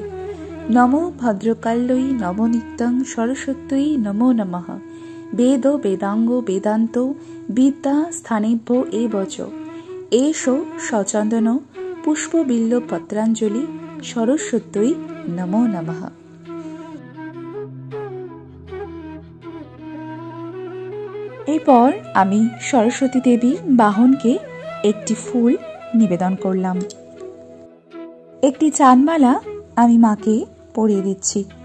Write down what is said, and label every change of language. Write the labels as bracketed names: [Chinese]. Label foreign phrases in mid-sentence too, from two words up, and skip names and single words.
[Sanskrit] नमो भद्रकाल्यै नमो नित्यं सरस्वत्यै नमो नमः। वेद वेदांग वेदांत विद्या स्थानेभ्यो एव च एषो सचन्दन पुष्प बिल्व पत्राञ्जलि सरस्वत्यै नमो नमः। [Bangla] এরপর আমি সরস্বতী দেবী বাহনকে একটি ফুল নিবেদন করলাম। একটি চাঁদমালা আমি মাকে পরিয়ে দিচ্ছি।